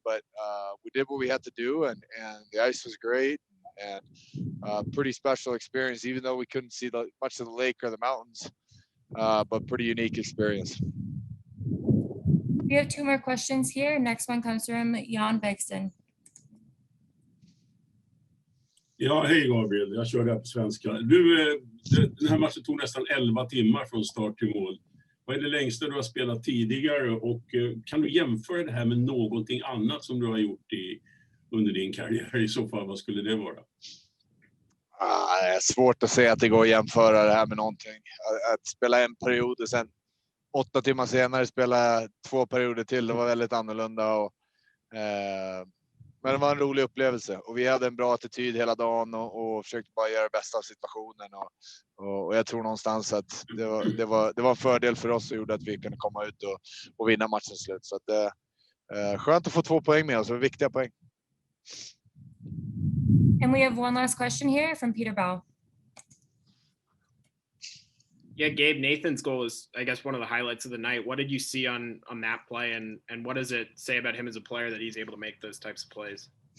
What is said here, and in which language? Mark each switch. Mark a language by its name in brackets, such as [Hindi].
[English] But we did what we had to do, and the ice was great, and pretty special experience, even though we couldn't see much of the lake or the mountains. But pretty unique experience. We have two more questions here. Next one comes from Jan Bengtsson. [Swedish] Ja, hej Gabriel. Jag kör här på svenska. Den här matchen tog nästan 11 timmar från start till mål. Vad är det längsta du har spelat tidigare, och kan du jämföra det här med någonting annat som du har gjort under din karriär? I så fall, vad skulle det vara? Det är svårt att säga att det går att jämföra det här med någonting. Att spela en period och sen 8 timmar senare spela 2 perioder till, det var väldigt annorlunda. Men det var en rolig upplevelse, och vi hade en bra attityd hela dagen och försökte bara göra det bästa av situationen. Och jag tror någonstans att det var en fördel för oss och gjorde att vi kunde komma ut och vinna matchen slut. Så att, skönt att få 2 poäng med oss, och viktiga poäng. [English] And we have one last question here from Peter Bell. Yeah, Gabe, Nathan's goal is, I guess, one of the highlights of the night. What did you see on that play, and what does it say about him as a player that he's able to make those types of plays?